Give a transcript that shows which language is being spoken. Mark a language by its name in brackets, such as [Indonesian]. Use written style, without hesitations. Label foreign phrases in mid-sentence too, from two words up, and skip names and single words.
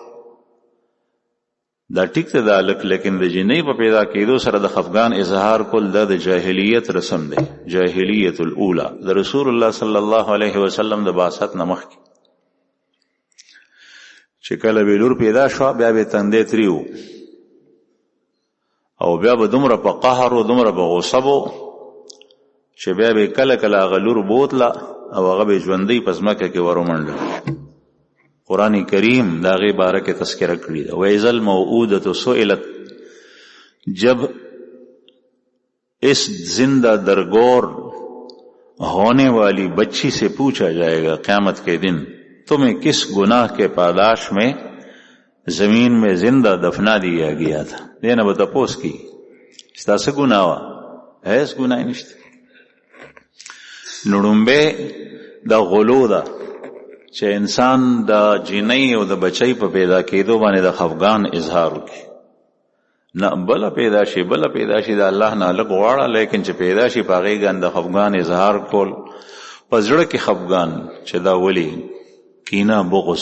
[Pashto] دا ټیک ته د هلک لیکن د جینۍ په پیدا کېدو سره د خفګان اظهار کول دا د جاهلیت رسم دی جاهلیت الاولی د رسول الله [Arabic] صلی الله علیه وسلم [Pashto] د بعثت نه مخکې چې کله به لور پیدا شوه بیا به تندی تریو او بیا به دومره په قهر و دومره په غصه بو چې بیا به کله کله هغه لور بوتله او هغه به ژوندۍ په ځمکه کې ورومنډه قرآن کریم د هغې باره کې تذکره کړې ده [Arabic] وَإِذَا الْمَوْعُودَةُ سُئِلَتْ [Pashto] جب [Urdu] اس زندہ درگور ہونے والی بچی سے پوچھا جائے گا قیامت کے دن تمہیں کس گناہ کے پاداش میں زمین میں زندہ دفنا دیا گیا تھا [Pashto] دینا به تپوس کی ستا څه ګناه وه هیڅ ګناه یې نشته نو ړومبی دا غلو ده چې انسان د جینۍ او د بچۍ په پیدا کېدو باندې د خفګان اظهار وکړي نه بله پیدا شي د الله نه لږ غواړه، لیکن چې پیدا شي په هغې ګان د خفګان اظهار کول، په زړه کې خفګان چې دا ولي کینه بغض.